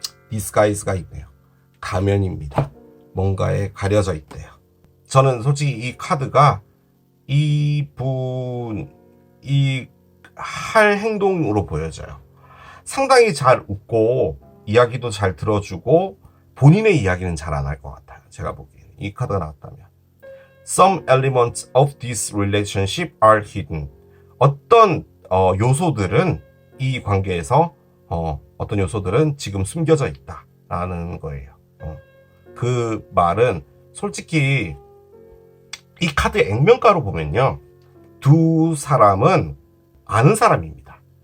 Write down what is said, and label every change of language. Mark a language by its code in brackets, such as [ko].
[ko] 디스가이즈가 있네요. 가면입니다. 뭔가에 가려져 있대요. 저는 솔직히 이 카드가 이분이 할 행동으로 보여져요. 상당히 잘 웃고 이야기도 잘 들어주고 본인의 이야기는 잘 안 할 것 같아요. 제가 보기에는 이 카드가 나왔다면 [en] Some elements of this relationship are hidden. [ko] 어떤 요소들은 이 관계에서 어떤 요소들은 지금 숨겨져 있다라는 거예요. 그 말은 솔직히 이 카드의 액면가로 보면요, 두 사람은 아는 사람입니다.